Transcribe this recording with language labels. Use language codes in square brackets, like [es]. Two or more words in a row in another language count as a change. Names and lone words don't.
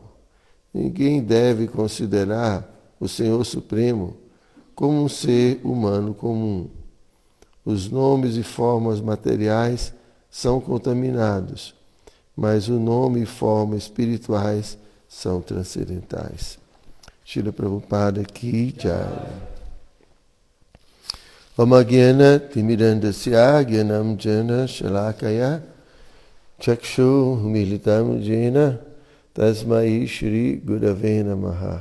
[pt] Ninguém deve considerar o Senhor Supremo como um ser humano comum. Os nomes e formas materiais são contaminados, mas o nome e forma espirituais são transcendentais. [hi] श्रील प्रभुपाद की जय. [sa] अमज्ञान तिमिरान्धस्य ज्ञानम् जन शलाकया चक्षु मिलितम् येन तस्मै श्री गुरवे नमः.